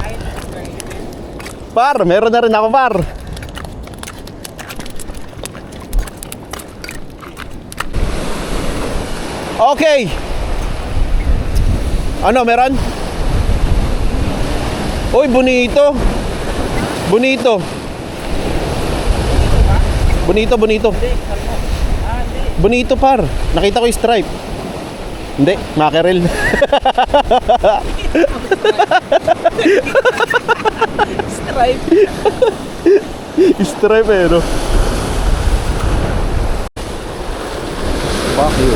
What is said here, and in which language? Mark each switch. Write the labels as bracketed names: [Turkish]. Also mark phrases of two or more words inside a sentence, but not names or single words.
[Filipino] Par, meron na rin ako par. Okay. Ano, meron? Uy, bonito. Bonito. Bonito, bonito. Bonito par. Nakita ko yung stripe. Hindi, mackerel. Stripe. Stripe eh, no? Bakit?